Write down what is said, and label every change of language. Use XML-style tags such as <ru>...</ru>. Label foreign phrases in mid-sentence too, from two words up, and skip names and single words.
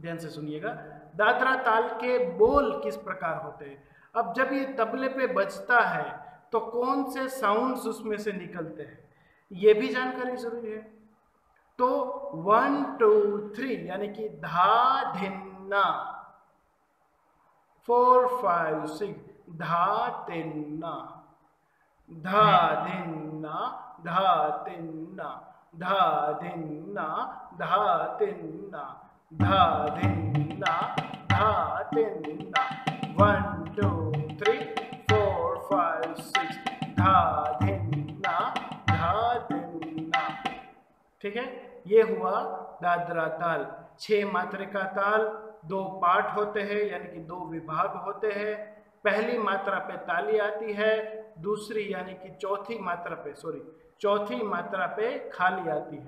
<hi>ध्यान से सुनिएगा, दादरा ताल के बोल किस प्रकार होते हैं। अब जब ये तबले पे बजता है तो कौन से साउंड्स उसमें से निकलते हैं, ये भी जानकारी जरूरी है। तो 1 2 3, यानी कि धा धिन्ना, 4 5 6 धा तिन्ना, धा धिन्ना, धा तिन्ना, धा धिन्ना, धा तिन्ना, धा धिन्ना, धा तिन्ना, 1 2 3 4 5 6 धा धिन्ना, धा तिन्ना। ठीक है, ये हुआ दादरा ताल। 6 मात्रा का ताल, 2 पार्ट होते हैं, यानी कि 2 विभाग होते हैं। पहली मात्रा पे ताली आती है, दूसरी यानी कि चौथी मात्रा पे खाली आती है।</hi>